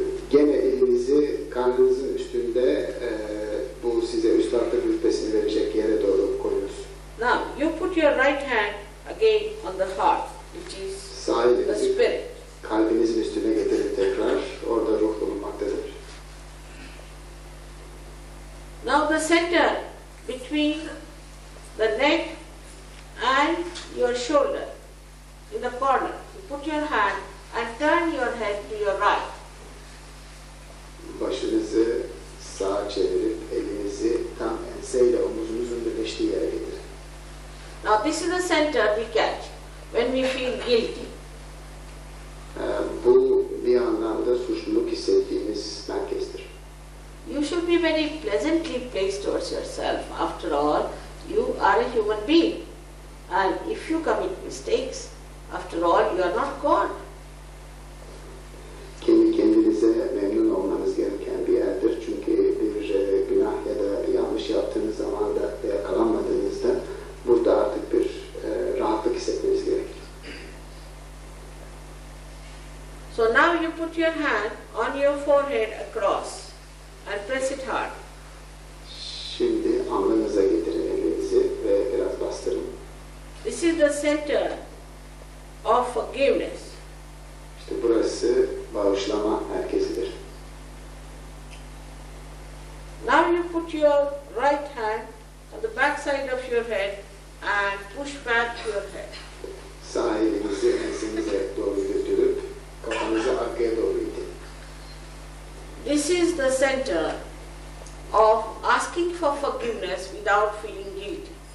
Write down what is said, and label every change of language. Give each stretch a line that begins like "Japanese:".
Turkish: Gene elinizi karnınızın üstünde bu size üstadlık rütbesini verecek yere doğru koyuyoruz.
English: Now you put your right hand again on the heart, which is the spirit.
Turkish: Kalbinizin üstüne getirin tekrar, orada ruh bulunmaktadır.
English: Now the center between the neck and your shoulder, in the corner, you put your hand and turn your head to your right.
Turkish: Başınızı sağa çevirip elinizi tam enseyle omuzunuzun birleştiği yere getirin.
English: Now this is the center we catch when we feel guilty.
Turkish: Bu bir anlamda suçluluk hissettiğimiz merkezdir.
English: You should be very pleasantly placed towards yourself. After all, you are a human being. And if you commit mistakes, after all, you are not God.
Turkish: Kendi kendinize memnun olmanız gereken bir yerdir. Çünkü bir günah ya da yanlış yaptığınız zaman da yakalanmadığınızda burada artık bir rahatlık hissetmeniz gerekir.
English: So now you put your hand on your forehead across and press it hard.
Turkish: Şimdi alnınıza getirin elinizi ve biraz bastırın.
English: This is the center of forgiveness.
Turkish: İşte burası bağışlama merkezidir.
English: Now you put your right hand on the back side of your head and push back your head.
Turkish: Sağ elinizi ensenize doğru götürüp kafanızı arkaya doğru itin.
English: This is the center of asking for forgiveness without feeling guilty.